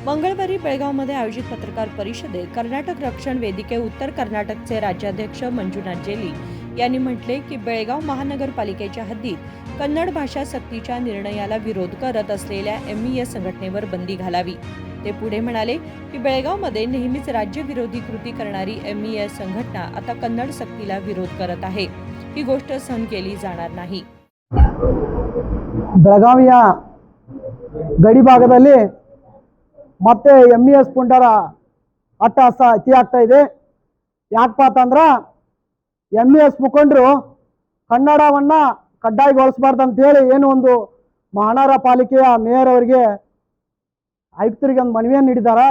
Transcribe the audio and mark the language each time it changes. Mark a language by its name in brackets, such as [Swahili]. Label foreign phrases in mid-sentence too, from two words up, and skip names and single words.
[Marathi] मंगळवारी बेळगावमध्ये आयोजित पत्रकार परिषदेत कर्नाटक रक्षण वेदिके उत्तर कर्नाटकचे राज्याध्यक्ष मंजुनाथ जेली यांनी म्हटले की बेळगाव महानगरपालिकेच्या हद्दीत कन्नड भाषा सक्तीच्या निर्णयाला विरोध करत असलेल्या एमईएस संघटनेवर बंदी घालावी। ते पुढे म्हणाले की बेळगावमध्ये नेहमीच राज्यविरोधी कृती करणारी एमईएस संघटना आता कन्नड सक्तीला विरोध करत आहे। ही गोष्ट सहन केली जाणार नाही। [Kannada] ಬೆಳಗಾವಿಯ ಗಡಿ ಭಾಗದಲ್ಲಿ ಮತ್ತೆ ಎಂಇಎಸ್ ಪುಂಡರ ಅಟ್ಟಹಾಸ ಅತಿ ಆಗ್ತಾ ಇದೆ। ಯಾಕಪ್ಪ ಅಂತಂದ್ರೆ ಎಂಇಎಸ್ ಮುಖಂಡರು ಕನ್ನಡವನ್ನ ಕಡ್ಡಾಯಗೊಳಿಸಬಾರ್ದು ಅಂತ ಹೇಳಿ ಏನು ಒಂದು ಮಹಾನಗರ ಪಾಲಿಕೆಯ ಮೇಯರ್ ಅವರಿಗೆ ಆಯುಕ್ತರಿಗೆ ಒಂದು ಮನವಿಯನ್ನು ನೀಡಿದ್ದಾರೆ।